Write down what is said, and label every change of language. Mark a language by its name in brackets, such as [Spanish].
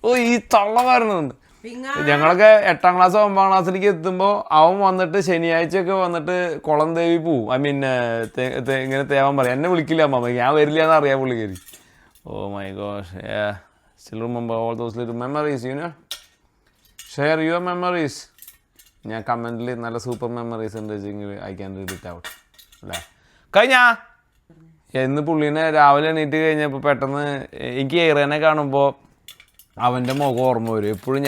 [Malayalam] ഈ തള്ള വരുന്നുണ്ട്. ഞങ്ങളൊക്കെ 8ാം ക്ലാസ് 9ാം ക്ലാസ്സിലേക്ക് എത്തുമ്പോൾ അവൻ വന്നിട്ട് ശനിയാഴ്ചയൊക്കെ വന്നിട്ട് കുളം തേവി പോവും. [English] I mean [Malayalam] ഇങ്ങനെ തേവാൻ പറയും. എന്നെ വിളിക്കില്ല അമ്മ, ഞാൻ വരില്ല എന്ന് അറിയാം പുള്ളിക്കാരി. [English] Oh my gosh. Still remember all those little memories, you know. Share your memories. [Malayalam] ഞാൻ കമൻറ്റിൽ നല്ല സൂപ്പർ മെമ്മറീസ് ഉണ്ട് വെച്ചെങ്കിൽ [English] I can read it out [Malayalam] അല്ലേ. കഴിഞ്ഞാ എന്ന് പുള്ളീനെ രാവിലെ എണീറ്റ് കഴിഞ്ഞപ്പോൾ പെട്ടെന്ന് എനിക്ക് ഏറേനെ കാണുമ്പോൾ അവൻ്റെ മുഖം ഓർമ്മ വരും എപ്പോഴും.